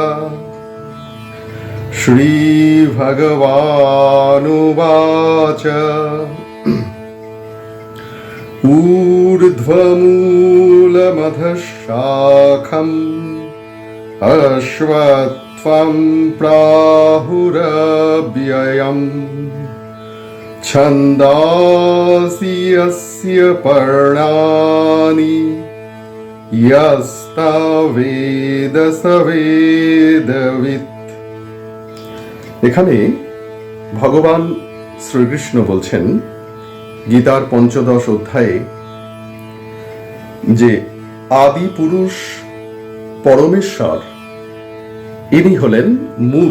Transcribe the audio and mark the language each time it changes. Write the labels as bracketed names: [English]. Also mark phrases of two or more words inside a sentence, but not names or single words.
[Sanskrit] श्रीभगवानुवाच ऊर्ध्वमूलमधः शाखम् अश्वत्थं प्राहुरव्ययम् छन्दांसि यस्य पर्णानि यस्तवेद स वेदवित्। [Bangla] এখানে ভগবান শ্রীকৃষ্ণ বলছেন গীতার পঞ্চদশ অধ্যায়ে যে আদি পুরুষ পরমেশ্বর ইনি হলেন মূল।